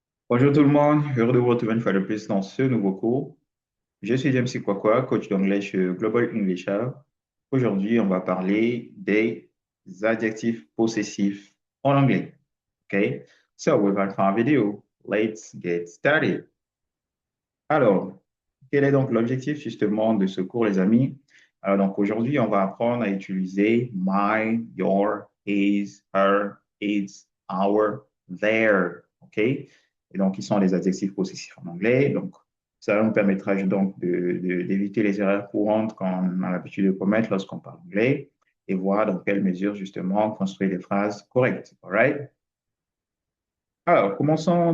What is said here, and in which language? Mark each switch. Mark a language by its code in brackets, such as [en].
[fr] Bonjour tout le monde, heureux de vous retrouver une fois de plus dans ce nouveau cours. Je suis James Kwakwa, coach d'anglais chez Global English Hub. Aujourd'hui, on va parler des adjectifs possessifs en anglais. [en] Okay? So, without further video, let's get started. [fr] Alors, quel est donc l'objectif justement de ce cours, les amis? Alors, donc aujourd'hui, on va apprendre à utiliser my, your, his, her, its, our, their. OK? Et donc, ils sont des adjectifs possessifs en anglais. Donc, ça nous permettra donc d'éviter les erreurs courantes qu'on a l'habitude de commettre lorsqu'on parle anglais et voir dans quelle mesure justement construire des phrases correctes. [en] All right? [fr] Alors, commençons.